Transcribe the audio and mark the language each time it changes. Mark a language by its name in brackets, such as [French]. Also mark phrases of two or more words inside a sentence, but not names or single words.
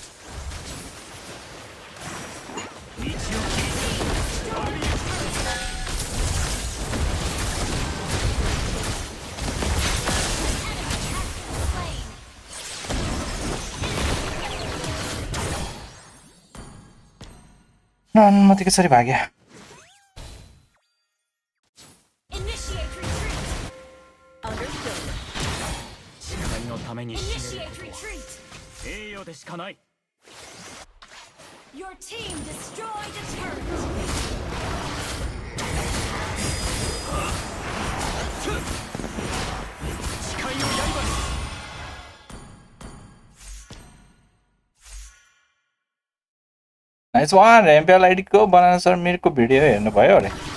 [Japanese] 道を切り [Nepali] अनुमति कसरी भाग्यो [English] Your team destroyed a turret. nice one [Nepali] MPL आईडी को बनाना सर मेरो को भिडियो हेर्नु भयो अरे